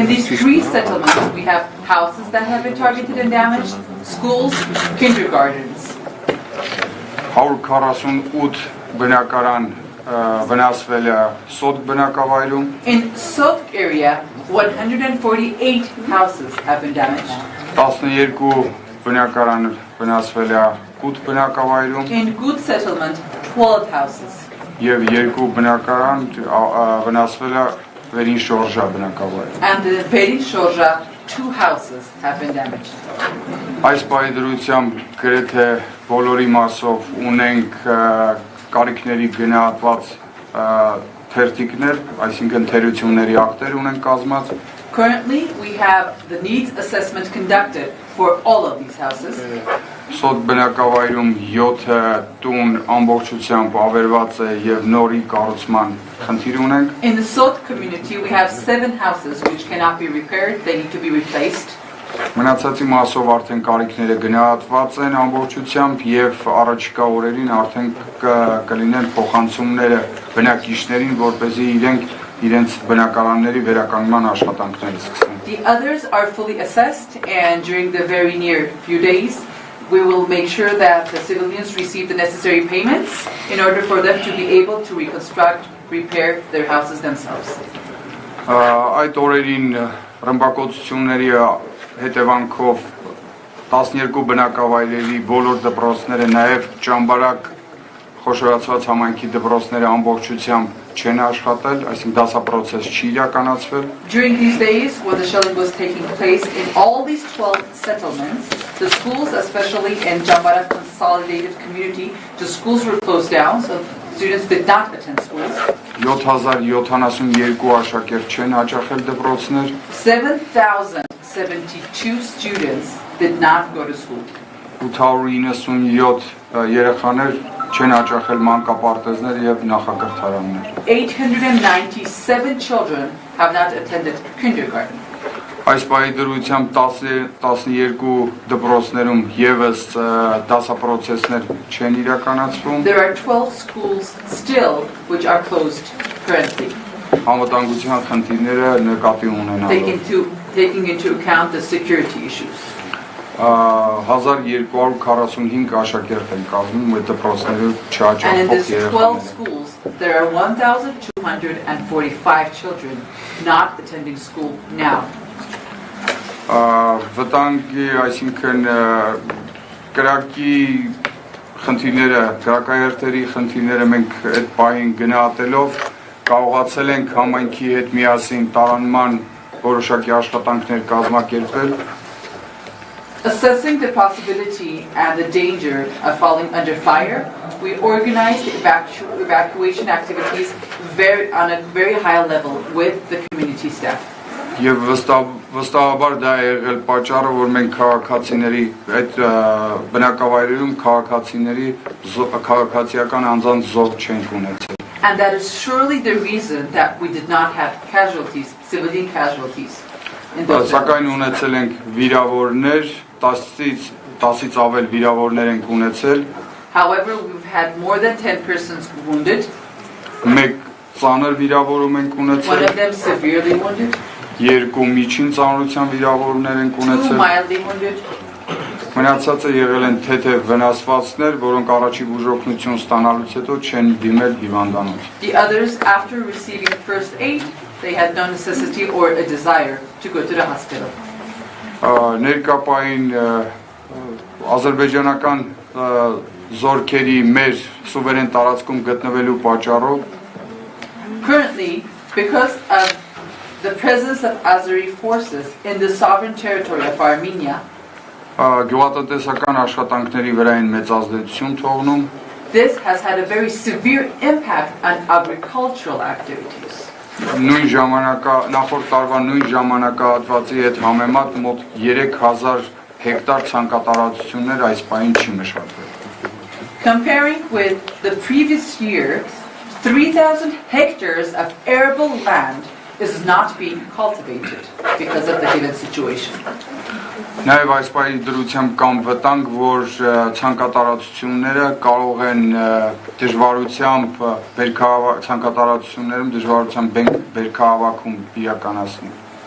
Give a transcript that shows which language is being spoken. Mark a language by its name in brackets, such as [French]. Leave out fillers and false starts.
[English] In these 3 settlements, we have houses that have been targeted and damaged, schools, kindergartens. [Armenian] 148 բնակարան վնասվել է Սոտ բնակավայրում, [English] In Sotk area, 148 houses have been damaged. [Armenian] 12 բնակարան վնասվել է Կուտ բնակավայրում [English] In Gut settlement, 12 houses. [Armenian] եւ 2 բնակարան վնասվել է Վերին Շորժա բնակավայրում։ [English] And in Perin Shorja, 2 houses have been damaged. [Armenian] Այս պայդրությամբ գրեթե բոլորի մասով ունենք կարիքների գնահատված թերթիկներ, այսինքն թերությունների ակտեր ունենք կազմած [English] Currently, we have the needs assessment conducted for all of these houses. [Armenian] Սոտ բնակավայրում 7 տուն ամբողջությամբ ավերված է եւ նորի կառուցման խնդիր ունենք։ [English] In the Sot community, we have 7 houses which cannot be repaired, they need to be replaced. [Armenian] Մնացածի մասով արդեն կարիքները գնահատված են ամբողջությամբ եւ առաջիկա օրերին արդեն կլինեն փոխանցումները բնակիչներին, որպեսզի իրենց բնակարանների վերականգնման աշխատանքները սկսեն։ [English] The others are fully assessed, and during the very near few days, we will make sure that the civilians receive the necessary payments in order for them to be able to reconstruct, repair their houses themselves. [Armenian] Այդ օրերին ռմբակոծությունների հետևանքով 12 բնակավայրերի բոլոր դպրոցները, նաև ճամբարակ խոշորացված համայնքի դպրոցները ամբողջությամբ չեն աշխատել, այսինքն դասապրոցես չի իրականացվել։ [English] During these days, when the shelling was taking place in all these 12 settlements, the schools, especially in Jambarak consolidated community, the schools were closed down, so students did not attend schools. [Armenian] 7072 աշակերտ չեն հաճախել դպրոցներ։ [English] 7,072 students did not go to school. [Armenian] 897 երեխաներ չեն հաճախել մանկապարտեզներ եւ նախակրթարաններ։ [English] 897 children have not attended kindergarten. [Armenian] Այս պահի դրությամբ 12 դպրոցներում եւս դասապրոցեսներ չեն իրականացվում։ [English] There are 12 schools still which are closed currently. [Armenian] Անվտանգության խնդիրները նկատի ունենալով [English] Taking into account the security issues. [Armenian] 1245 աշակերտ են կազմում այդ դպրոցները [English] And in [Armenian] չհաճախող [English] these 12 [Armenian] երեխաներ։ [English] schools, there are 1,245 children not attending school now. [Armenian] Վտանգի, այսինքն կրակի խնդիրները, կրակահերթերի խնդիրները մենք այդ պահին գնահատելով կարողացել ենք համայնքի հետ միասին տարանման որոշակի աշխատանքներ կազմակերպել։ [English] Assessing the possibility and the danger of falling under fire, we organized evacuation activities on a very high level with the community staff. [Armenian] Եվ վստահաբար դա է եղել պատճառը, որ մենք քաղաքացիների այդ բնակավայրերում քաղաքացիական անձանց զոհ չենք ունեցել։ [English] And that is surely the reason that we did not have casualties, civilian casualties. [Armenian] Սակայն ունեցել ենք վիրավորներ, 10-ից ավել վիրավորներ ենք ունեցել։ [English] However, we've had more than 10 persons wounded. [Armenian] Մեկ ծանր վիրավորում ենք [English] One [Armenian] ունեցել։ [English] of them severely wounded. [Armenian] Երկու միջին ծանրության վիրավորներ ենք [English] 2 [Armenian] ունեցել։ [English] mildly wounded. [Armenian] Մնացածը եղել են թեթև վնասվածքներ, որոնք առաջի բուժօգնություն ստանալուց հետո չեն դիմել հիվանդանոց։ [English] The others, after receiving first aid, they had no necessity or a desire to go to the hospital. [Armenian] Ներկապային ազերբայջանական զորքերի մեր սուվերեն տարածքում գտնվելու պատճառով [English] Currently, because of the presence of Azeri forces in the sovereign territory of Armenia, [Armenian] գյուղատնտեսական աշխատանքների վրա են մեծ ազդեցություն թողնում։ [English] this has had a very severe impact on agricultural activities. [Armenian] Նույն նախորդ տարվա նույն ժամանակահատվածի հետ համեմատ մոտ 3000 հեկտար ցանկատարածություններ այս պահին չի մշակվել։ [English] Comparing with the previous year, 3,000 hectares of arable land is not being cultivated because of the given situation. [Armenian] Նաև այս պահի դրությամբ կամ վտանգ, որ ցանկատարածությունները կարող են դժվարությամբ ցանկատարածություններում դժվարությամբ բերքահավաքում իրականացնել։